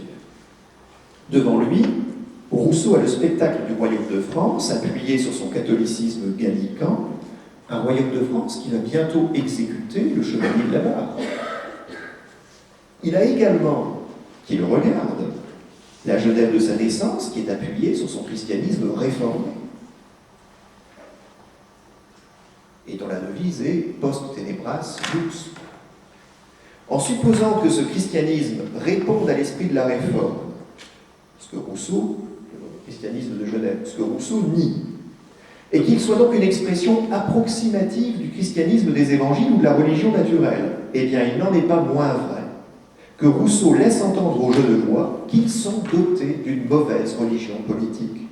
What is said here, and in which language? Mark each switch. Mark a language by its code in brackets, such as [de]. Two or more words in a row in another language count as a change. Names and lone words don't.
[fr] Devant lui, Rousseau a le spectacle du royaume de France, appuyé sur son catholicisme gallican, un royaume de France qui va bientôt exécuter le chevalier de la Barre. Il a également, qui le regarde, la Genève de sa naissance, qui est appuyée sur son christianisme réformé, et dont la devise est « [la] post tenebras lux ». [fr] En supposant que ce christianisme réponde à l'esprit de la réforme, ce que Rousseau, le christianisme de Genève, ce que Rousseau nie, et qu'il soit donc une expression approximative du christianisme des évangiles ou de la religion naturelle, eh bien il n'en est pas moins vrai que Rousseau laisse entendre au jeu de voix qu'ils sont dotés d'une mauvaise religion politique.